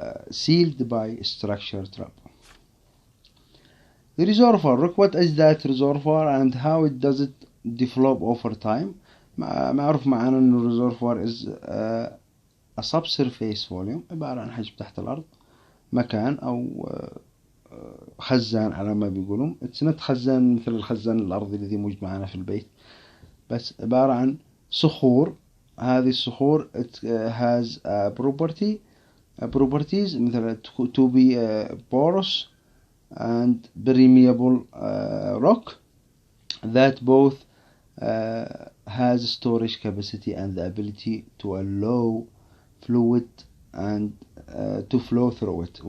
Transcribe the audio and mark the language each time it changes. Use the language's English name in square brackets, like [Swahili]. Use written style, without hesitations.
[English] sealed by structure trap. The reservoir rock, what is that reservoir and how it does it develop over time? [Arabic] معروف معانا إنه الريزرفوار [English] is a subsurface volume، [Arabic] عبارة عن حجم تحت الأرض، مكان أو خزان على ما بيقولون. [English] It's not [Arabic] خزان مثل الخزان الأرضي الذي موجود معنا في البيت، بس عبارة عن صخور. هذه الصخور [English] it has properties [Arabic] مثل [English] to be porous and permeable rock that both has storage capacity and the ability to allow fluid and to flow through it.